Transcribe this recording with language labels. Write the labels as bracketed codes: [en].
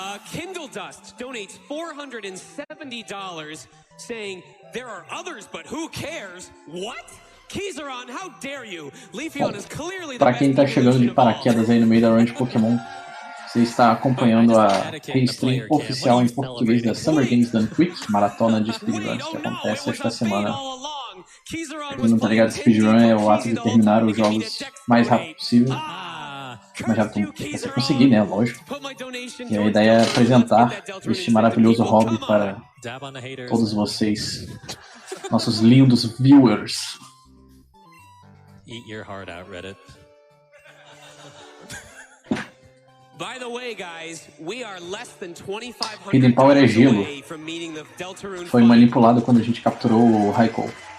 [en] Kindle Dust donates $470 saying, "There are others, but who cares? What? Kizaron, how dare you? Leafeon is clearly the [pt] Pra quem tá chegando de paraquedas aí no meio da run de Pokémon, você está acompanhando a Restream oficial em português da Summer Games Done Quick, maratona de speedruns que acontece esta semana. Quem não tá ligado, speedrun é o ato de terminar os jogos mais rápido possível. Mais rápido que você conseguir, né? Lógico. E a ideia é apresentar este maravilhoso hobby para todos vocês, nossos lindos viewers. [en] Eat your heart out, Reddit. By the way, guys, we are less than [pt] Hidden Power é gelo. Foi manipulado quando a gente capturou o Raikou.